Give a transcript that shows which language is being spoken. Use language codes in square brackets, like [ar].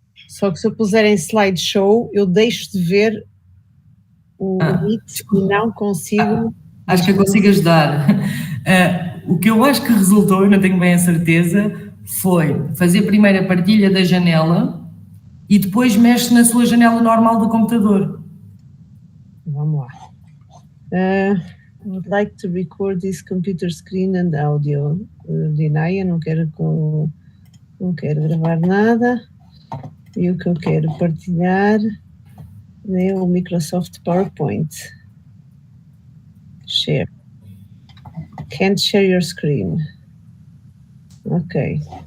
[pt] Só que se eu puser em slideshow, eu deixo de ver o Meet e não consigo... Acho que eu consigo ajudar. O que eu acho que resultou, eu não tenho bem a certeza, foi fazer primeiro a partilha da janela e depois mexe na sua janela normal do computador. Vamos lá. [en] I would like to record this computer screen and audio. [pt] Deny, eu não quero gravar nada. E o que eu quero partilhar é o Microsoft PowerPoint. Share. [en] Can't share your screen. Ok.